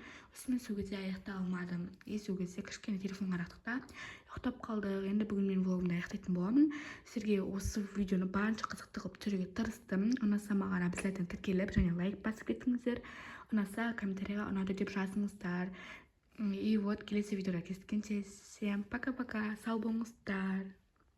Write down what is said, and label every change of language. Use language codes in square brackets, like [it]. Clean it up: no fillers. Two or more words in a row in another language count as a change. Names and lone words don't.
[kk] Осымен сол кезде аяқтай алмадым. Сол кезде кішкене телефон қарадық та ұйықтап қалдық. Енді бүгін мен влогымды аяқтайтын боламын. Сіздерге осы видеоны барынша қызықты қылып түсіруге тырыстым. Ұнаса маған обязательно тіркеліп және лайк басып кетіңіздер. Ұнаса комментарийға ұнады деп жазыңыздар. [ru] И вот [kk] келесі видеода кездескенше [ru] всем пока-пока, [kk] сау болыңыздар.